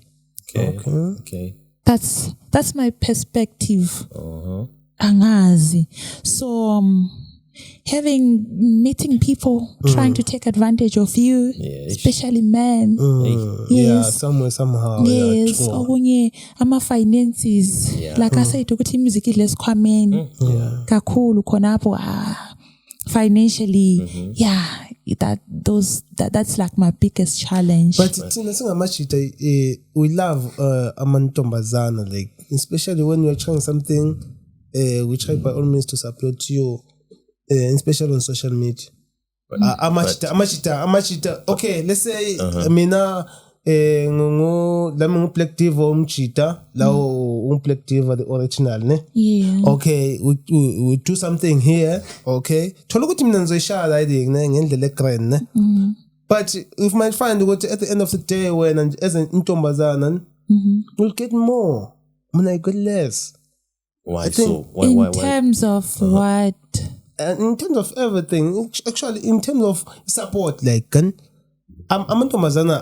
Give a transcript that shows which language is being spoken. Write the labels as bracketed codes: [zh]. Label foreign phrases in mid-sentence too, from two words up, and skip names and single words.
[en] Okay. That's my perspective. Angazi. So meeting people trying to take advantage of you, especially men. Somehow. Yes, [zu] okunye ama finances. [en] Like I said, [zu] ukuthi music ilesikhwameni. Kakhulu khonapho financially. [en] That's like my biggest challenge. But [zu] thina singamajita [en] we love amantombazana, like especially when you're trying something we try by all means to support you. Especially on social media. [zu] Amachita. Okay, [en] let's say [zu] mina ngu Black Diva umchita lawo Black Diva [en] the original [zu] ne. [en] Okay, we do something here, okay. [zu] Thola ukuthi mina ngizoyishaya ngendlela egrand ne. [en] But if might find ukuthi at the end of the day when as an intombazana we'll get more. Mina I get less. Why so? Why? In terms of what? And in terms of everything, actually, in terms of support, like, I'm Tomazana.